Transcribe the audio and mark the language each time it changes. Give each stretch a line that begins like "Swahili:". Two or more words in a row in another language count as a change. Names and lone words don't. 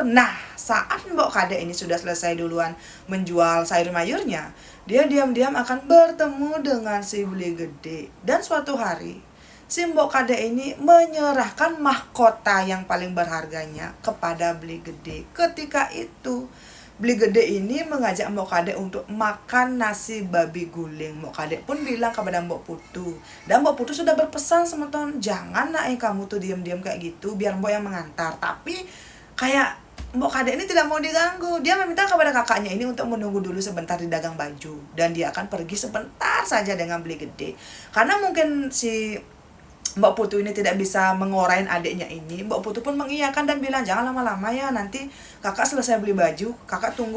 Indonesian: Nah, saat Mbok Kade ini sudah selesai duluan menjual sayur mayurnya, dia diam-diam akan bertemu dengan si Beli Gede. Dan suatu hari, si Mbok Kade ini menyerahkan mahkota yang paling berharganya kepada Beli Gede. Ketika itu, Beli Gede ini mengajak Mbok Kade untuk makan nasi babi guling. Mbok Kade pun bilang kepada Mbok Putu. Dan Mbok Putu sudah berpesan semeton, jangan nak kamu tuh diam-diam kayak gitu, biar Mbok yang mengantar. Tapi kayak Mbok Kade ini tidak mau diganggu. Dia meminta kepada kakaknya ini untuk menunggu dulu sebentar di dagang baju. Dan dia akan pergi sebentar saja dengan Beli Gede. Karena mungkin si Mbok Putu ini tidak bisa mengorain adiknya ini, Mbok Putu pun mengiyakan dan bilang, jangan lama-lama ya, nanti kakak selesai beli baju, kakak tunggu.